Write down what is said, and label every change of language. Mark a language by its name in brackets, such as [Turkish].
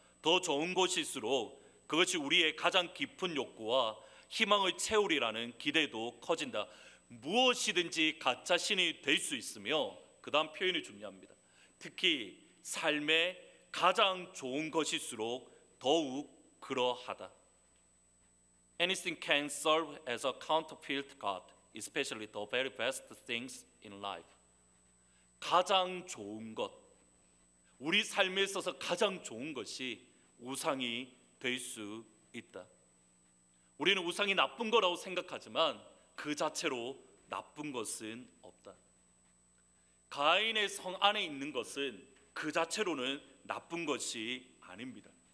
[Korean] 더 좋은 것일수록 그것이 우리의 가장 깊은 욕구와 희망을 채우리라는 기대도 커진다. 무엇이든지 가짜 신이 될 수 있으며 그 다음 표현이 중요합니다. 특히 삶의 가장 좋은 것일수록 더욱 그러하다. [English] Anything can serve as a counterfeit God, especially the very best things in life. [Korean] 가장 좋은 것, 우리 삶에 있어서 가장 좋은 것이 우상이 될 수 있다. 우리는 우상이 나쁜 거라고 생각하지만 그 자체로 나쁜 것은 없다. 가인의 성 안에 있는 것은 그 자체로는 나쁜 것이 아닙니다.